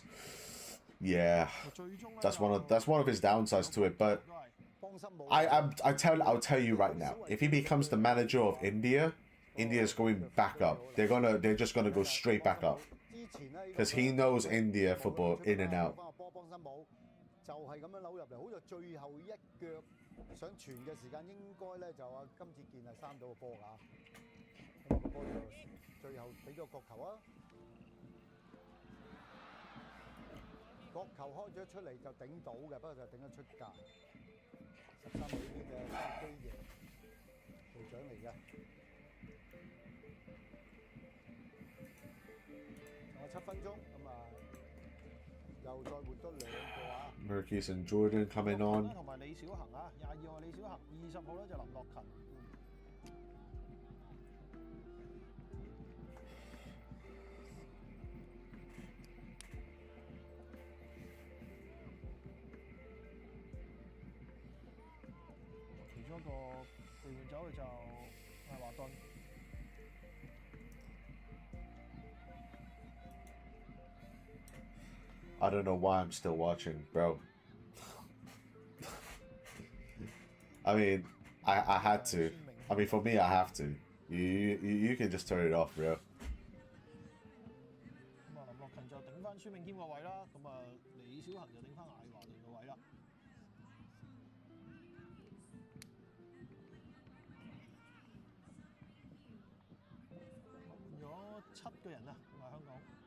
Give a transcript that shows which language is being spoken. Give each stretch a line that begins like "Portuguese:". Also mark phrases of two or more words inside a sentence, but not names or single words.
English: Yeah, that's one of his downsides to it. But I'll tell you right now, if he becomes the manager of India, India is going back up. They're just gonna go straight back up because he knows India football in and out.
Cantonese: 想傳嘅時間應該咧就金志健係3到個波㗎，咁個波就最後俾咗角球啊，角球開咗出嚟就頂到嘅，不過就頂得出界。13號呢邊嘅司機贏隊長嚟嘅，仲有7分鐘，咁啊又再換多2個啊。
English: Merkis and Jordan coming on.
Cantonese: 同埋李小恒啊，22號李小恒，20號咧就林樂勤。其中一個被換走嘅就係華頓。
English: I don't know why I'm still watching, bro. I mean, I had to. I mean, for me, I have to. You can just turn it off, bro.
Cantonese: 咁啊，林樂勤就頂翻孫銘謙個位啦，咁啊，李小恒就頂翻艾華頓個位啦。換咗7個人啊，咁啊香港。